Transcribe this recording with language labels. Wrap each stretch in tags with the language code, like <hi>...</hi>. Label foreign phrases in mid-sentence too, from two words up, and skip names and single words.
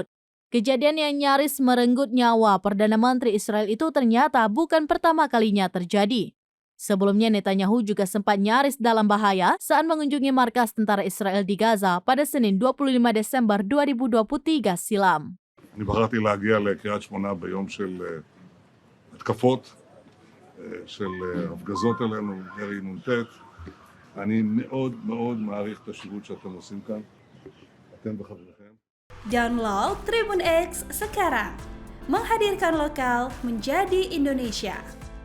<id>Kejadian yang nyaris merenggut nyawa Perdana Menteri Israel itu ternyata bukan pertama kalinya terjadi. Sebelumnya Netanyahu juga sempat nyaris dalam bahaya saat mengunjungi markas tentara Israel di Gaza pada Senin 25 Desember 2023 silam.</id> <he>אני בחרתי להגיע לקריית שמונה ביום של התקפות, של הפגזות עלינו, ירי נ"ט. אני מאוד מאוד מעריך את השירות שאתם עושים כאן, אתם וחבריכם.</he> <id>Download Tribun X sekarang, menghadirkan lokal menjadi Indonesia.</id>